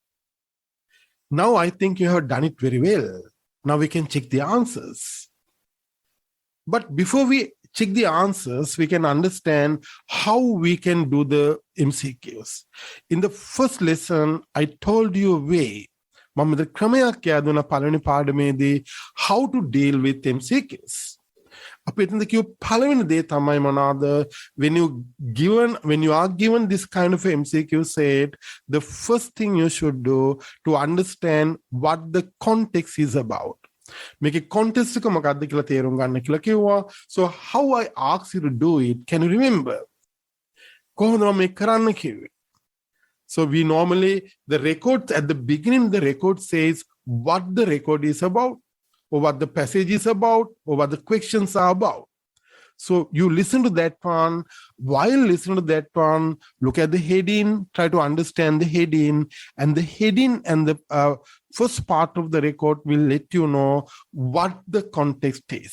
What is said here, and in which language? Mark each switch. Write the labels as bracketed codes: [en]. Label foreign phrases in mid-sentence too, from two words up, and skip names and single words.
[en] Now I think you have done it very well. Now we can check the answers. But before we check the answers, we can understand how we can do the MCQs. In the first lesson, I told you a way. [si] මම ද ක්‍රමයක් යදුන පළවෙනි පාඩමේදී [en] how to deal with MCQs. [si] අපි එතනද කියව පළවෙනි දේ තමයි මොනවාද? [en] when you are given this kind of MCQ set, the first thing you should do to understand what the context is about. [si] මේකේ context එක මොකක්ද කියලා තේරුම් ගන්න කියලා කිව්වා. [en] So how I asked you to do it, can you remember? [si] කොහොමද මම මේක කරන්න කිව්වේ? [en] So we normally, the record at the beginning, the record says what the record is about, or what the passage is about, or what the questions are about. So you listen to that one. While listening to that one, look at the heading, try to understand the heading, and the heading and the first part of the record will let you know what the context is.